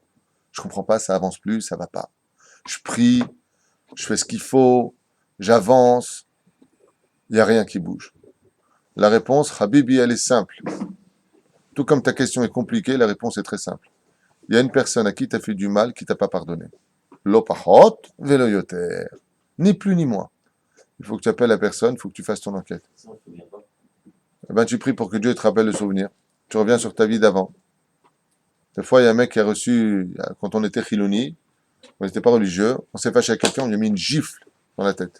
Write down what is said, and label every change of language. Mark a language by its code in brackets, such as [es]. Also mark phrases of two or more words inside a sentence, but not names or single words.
[fr] Je ne comprends pas, ça avance plus, ça ne va pas. Je prie, je fais ce qu'il faut, j'avance, il n'y a rien qui bouge. La réponse, Habibi, elle est simple. Tout comme ta question est compliquée, la réponse est très simple. Il y a une personne à qui tu as fait du mal, qui t'a pas pardonné. [he] לא פחות ולא יותר. [fr] Ni plus ni moins. Il faut que tu appelles la personne, il faut que tu fasses ton enquête. Eh ben, tu pries pour que Dieu te rappelle le souvenir. Tu reviens sur ta vie d'avant. Des fois, il y a un mec qui a reçu, quand on était chiloni, on n'était pas religieux, on s'est fâché avec quelqu'un, on lui a mis une gifle dans la tête.